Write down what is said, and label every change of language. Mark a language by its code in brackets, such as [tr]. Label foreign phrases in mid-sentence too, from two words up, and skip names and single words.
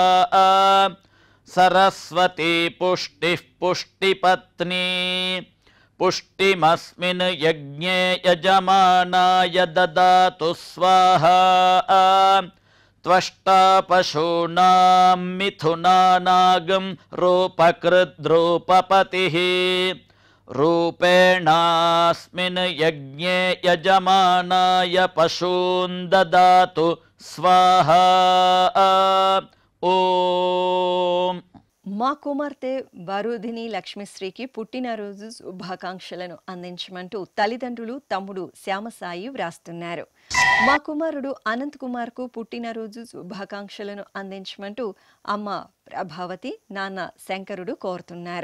[sa] सरस्वती पुष्टिः पुष्टिपत्नी पुष्टिमस्मिन् यज्ञे यजमानाय ददातु स्वाहा त्वष्टा पशूनां मिथुनानागं रूपकृद्रूपपतिः रूपेणास्मिन् यज्ञे यजमानाय पशून् ददातु स्वाहा ఓం. [te] మా కుమార్తె వరుధిని లక్ష్మిశ్రీకి పుట్టినరోజు శుభాకాంక్షలను అందించమంటూ తల్లిదండ్రులు తమ్ముడు శ్యామసాయి వ్రాస్తున్నారు. మా కుమారుడు అనంత్ కుమార్కు పుట్టినరోజు శుభాకాంక్షలను అందించమంటూ అమ్మ ప్రభావతి నాన్న శంకరుడు కోరుతున్నారు.